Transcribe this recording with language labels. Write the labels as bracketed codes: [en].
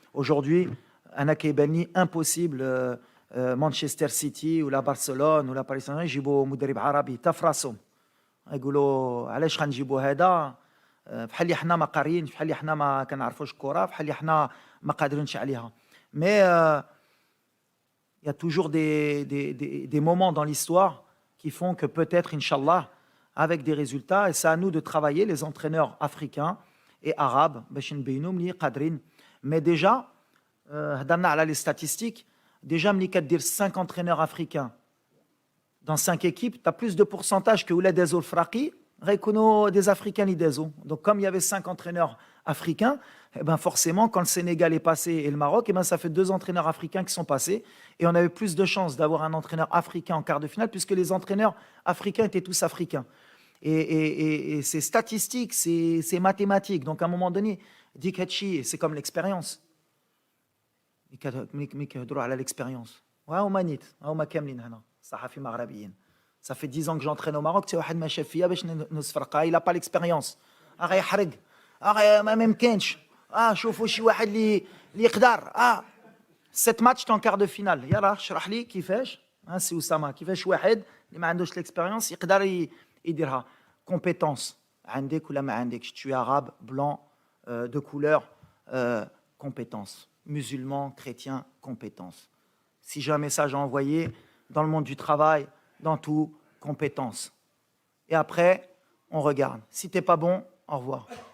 [ar] Aujourd'hui, انا كيبان لي امبوسيبل مانشستر سيتي ولا برشلونه ولا باريس سان جيرمان يجيبوا مدرب عربي تا في راسهم. يقولوا علاش غنجيبوا هذا بحال اللي حنا ما قاريين بحال اللي حنا ما كنعرفوش الكره بحال اللي حنا ما قادرينش عليها. [fr] مي il y a toujours des moments dans l'histoire qui font que peut-être inchallah avec des résultats, et c'est à nous de travailler les entraîneurs africains et arabes [ar] باش نبينوا ملي قادرين. [fr] mais déjà [ar] هضرنا على [fr] les statistiques. Déjà, [ar] ملي كدير [fr] 5 entraîneurs africains dans 5 équipes, tu as plus de pourcentage que [ar] ولاد دازو الفراقي غيكونوا [fr] des africains [ar] اللي دازو. [fr] Donc comme il y avait 5 entraîneurs africains, eh ben forcément quand le Sénégal est passé et le Maroc, eh ben ça fait 2 entraîneurs africains qui sont passés et on avait plus de chances d'avoir un entraîneur africain en quart de finale puisque les entraîneurs africains étaient tous africains. Et c'est statistique, c'est mathématique. Donc à un moment donné, dik hatchi, c'est comme l'expérience. [ar] ملي كيهضروا على ليكسبيريونس وهما نيت هما كاملين هنا صحفي مغربيين. [fr] صافي 10 ans que j'entraîne au Maroc. [ar] حتى واحد ما شاف فيا باش نصفرقها الا با ليكسبيريونس غيحرق ما ممكنش. شوفوا شي واحد اللي يقدر 7 ماتش تون كار دو فينال. يلا اشرح لي كيفاش سي اسامه كيفاش واحد اللي ما عندوش ليكسبيريونس يقدر يديرها. كومبيتونس عندك ولا ما عندكش [fr] tu es arabe blanc de couleur compétence musulmans, chrétiens, compétences. Si j'ai un message à envoyer dans le monde du travail, dans tout, compétences. Et après, on regarde. Si t'es pas bon, au revoir.